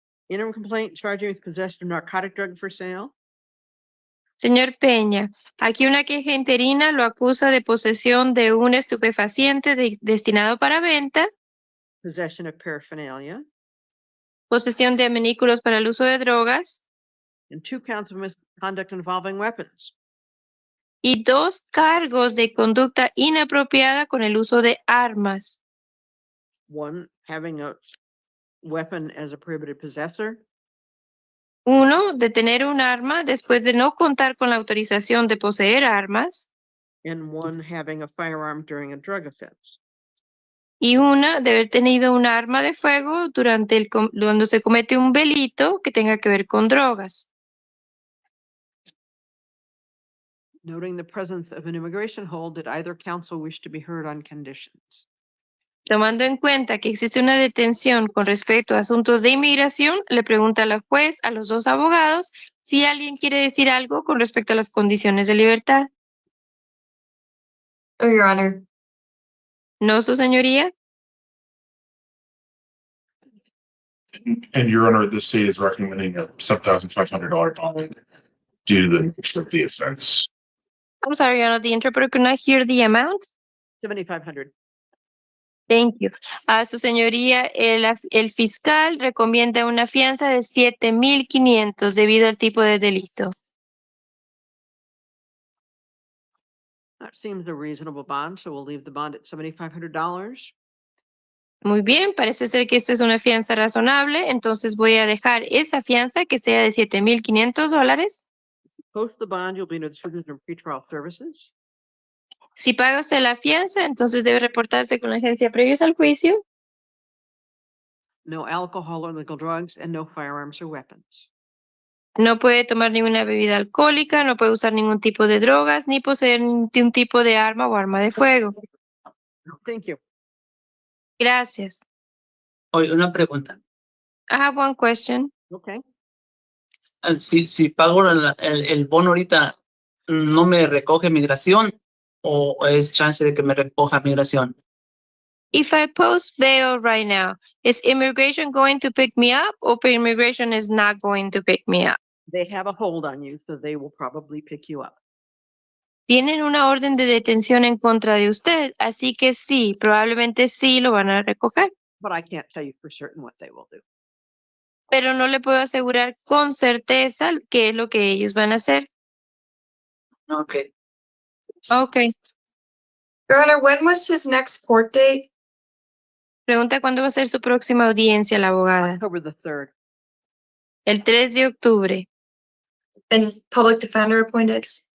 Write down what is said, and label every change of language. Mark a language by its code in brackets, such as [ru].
[en] Interim complaint charging with possession of narcotic drug for sale. [es] Señor Peña, aquí una queja interina lo acusa de posesión de un estupefaciente destinado para venta, [en] Possession of paraphernalia, [es] posesión de adminículos para el uso de drogas [en] and 2 counts of misconduct involving weapons. [es] y 2 cargos de conducta inapropiada con el uso de armas. [en] 1, having a weapon as a prohibited possessor, [es] 1, de tener un arma después de no contar con la autorización de poseer armas. [en] and 1, having a firearm during a drug offense. [es] Y 1, de haber tenido un arma de fuego cuando se comete un delito que tenga que ver con drogas. [en] Noting the presence of an immigration hold, did either counsel wish to be heard on conditions? [es] Tomando en cuenta que existe una detención con respecto a asuntos de inmigración, le pregunta a la juez, a los 2 abogados, si alguien quiere decir algo con respecto a las condiciones de libertad. [en] Oh, Your Honor. [es] ¿No, su señoría? [en] And Your Honor, the state is recommending a $7,500 bond due to the nature of the offense. I'm sorry, Your Honor, the interpreter could not hear the amount. 7,500. Thank you. [es] A su señoría, el fiscal recomienda una fianza de 7,500 debido al tipo de delito. [en] That seems a reasonable bond, so we'll leave the bond at $7,500. [es] Muy bien, parece ser que esto es una fianza razonable, entonces voy a dejar esa fianza que sea de $7,500. [en] Post the bond, you'll be notified from pretrial services. [es] Si paga usted la fianza, entonces debe reportarse con la agencia previos al juicio. [en] No alcohol or illegal drugs, and no firearms or weapons. [es] No puede tomar ninguna bebida alcohólica, no puede usar ningún tipo de drogas, ni poseer ningún tipo de arma o arma de fuego. [en] Thank you. [es] Gracias. Oye, una pregunta. [en] I have one question. Okay. [es] Si pago el bono ahorita, ¿no me recoge migración o es chance de que me recoja migración? [en] If I post bail right now, is immigration going to pick me up or immigration is not going to pick me up? They have a hold on you, so they will probably pick you up. [es] Tienen una orden de detención en contra de usted, así que sí, probablemente sí lo van a recoger. [en] But I can't tell you for certain what they will do. [es] Pero no le puedo asegurar con certeza qué es lo que ellos van a hacer. [en] Okay. Okay. Your Honor, when was his next court date? [es] Pregunta cuándo va a ser su próxima audiencia, la abogada. [en] October the 3rd. [es] El 3 de octubre. [en] And public defender appointed?